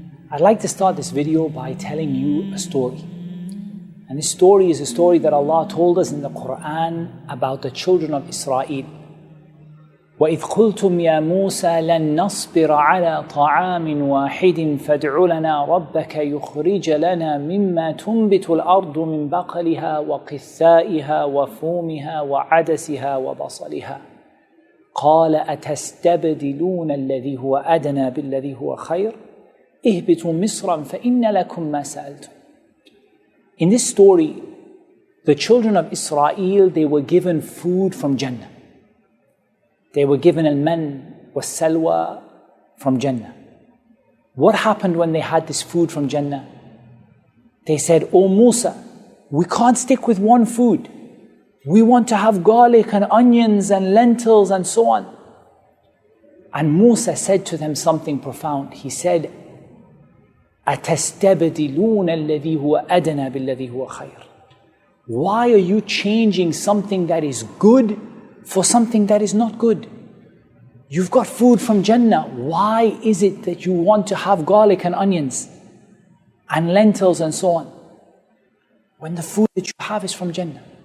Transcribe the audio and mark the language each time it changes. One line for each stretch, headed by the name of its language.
English: I'd like to start this video by telling you a story. And this story is a story that Allah told us in the Quran about the children of Israel.
Arabic: وَإِذْ قُلْتُمْ يَا مُوسَى لَن نَصْبِرَ عَلَى طَعَامٍ وَاحِدٍ فَادْعُ لَنَا رَبَّكَ يُخْرِجَ لَنَا مِمَّا تُنْبِتُ الْأَرْضُ مِنْ بَقْلِهَا وَقِثَّائِهَا وَفُومِهَا وَعَدَسِهَا وَبَصَلِهَا قال أتستبدلون الذي هو أدنى بالذي هو خير اهبطوا مصرا فإن لكم ما سألتم.
English: In this story, the children of Israel, they were given food from Jannah. They were given
Arabic: al-man was-salwa
English: from Jannah. What happened when they had this food from Jannah? They said, "Oh Musa, we can't stick with one food. We want to have garlic and onions and lentils and so on." And Musa said to them something profound. He said,
Arabic: أَتَسْتَبْدِلُونَ الَّذِي هُوَ أَدْنَى بِالَّذِي هُوَ خَيْرٌ.
English: Why are you changing something that is good for something that is not good? You've got food from Jannah. Why is it that you want to have garlic and onions and lentils and so on, when the food that you have is from Jannah?